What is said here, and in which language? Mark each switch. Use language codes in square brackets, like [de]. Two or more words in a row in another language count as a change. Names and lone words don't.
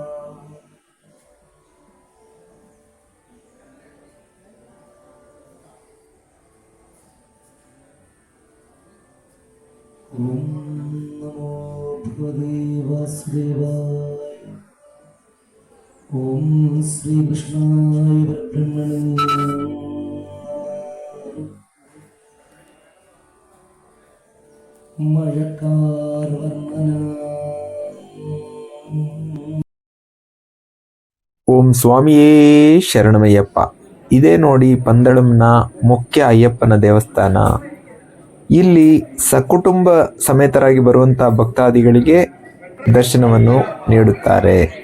[sa] ഓം നമോ ഭഗവതേ വാസുദേവായ. ഓം ശ്രീകൃഷ്ണായ പരബ്രഹ്മണേ. [ml] മഴക്കാർ വർണ്ണന. ഓം സ്വാമിയേ ശരണമയ്യപ്പ. [kn] ಇದೇ ನೋಡಿ ಪಂದಳಂನ ಮುಖ್ಯ ಅಯ್ಯಪ್ಪನ ದೇವಸ್ಥಾನ. ಇಲ್ಲಿ ಸಕುಟುಂಬ ಸಮೇತರಾಗಿ ಬರುವಂಥ ಭಕ್ತಾದಿಗಳಿಗೆ ದರ್ಶನವನ್ನು ನೀಡುತ್ತಾರೆ.